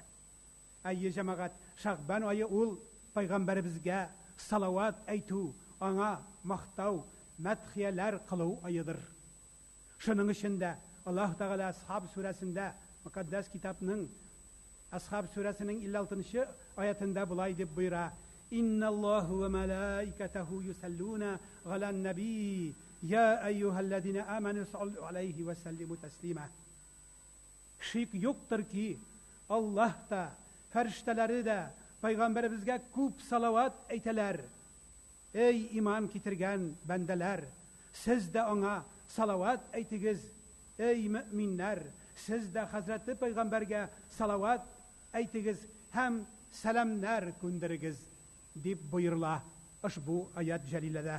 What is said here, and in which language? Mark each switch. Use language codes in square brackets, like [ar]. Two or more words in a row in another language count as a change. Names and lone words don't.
[tt] Әйе җәмәгать, Шагбан айы ул пайгамбарыбызга салават әйтү, аңа мактау, мәдхияләр кылу айыдыр. Шуның өчен дә Аллаһ Тәгалә Асхаб сүрәсендә, мөхәддәс китапның Асхаб сүрәсенең 56-нчы аятында булай дип буйра: [ar] إن الله وملائكته يصلون على النبي يا أيها الذين آمنوا صلوا عليه وسلموا تسليما. [tt] Шик юктыр ки Аллаһ та, фәрештәләре дә Пәйгамбәребезгә күп салават әйтәләр. Әй иман китергән бәндәләр, сез дә аңа салават әйтегез. Әй мөэминнәр, сез дә Хәзрәте Пәйгамбәргә салават әйтегез, һәм сәламнәр җибәрегез дип боера бу аять җәлиләдә.